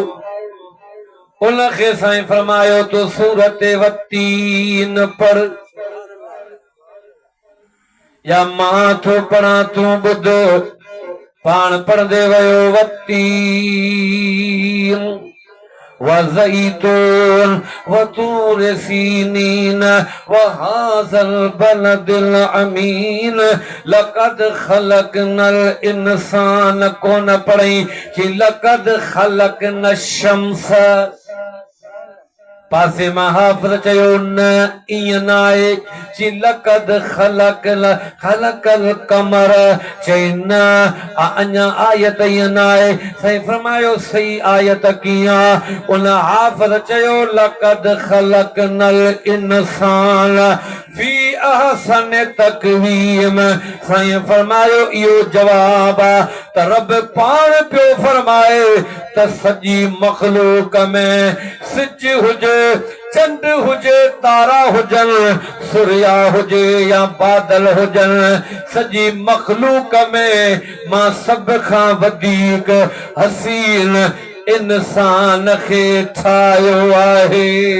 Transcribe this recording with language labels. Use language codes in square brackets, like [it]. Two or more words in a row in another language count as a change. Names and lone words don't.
[sd] उनखे साईं फरमायो तो सूरत वतीन पढ़ या मां थो पढ़ां तूं ॿुध। पाण पढ़ंदे वियो [ar] والتين والزيتون وطور سينين وهذا البلد الأمين لقد خلقنا الإنسان [sd] कोन पढ़ई कि [ar] لقد خلقنا الشمس. [sd] पासे मां हाफ़िज़ चयो न ईअं न आहे कि [ar] لقد خلق القمر. [sd] चई न अञा आयत ईअं न आहे। साईं फरमायो सही आयत कीअं? उन हाफ़िज़ चयो [ar] لقد خلقنا الإنسان في أحسن تقويم. [sd] साईं फरमायो इहो जवाब आहे त रब पाण पियो फरमाए त सॼी मख़लूक में सिज हुजे, चंड हुजे, तारा हुजनि, सूर्या हुजे या बादल हुजनि, सॼी मख़लूक में मां सभ खां वधीक हसीन इंसान खे ठाहियो आहे।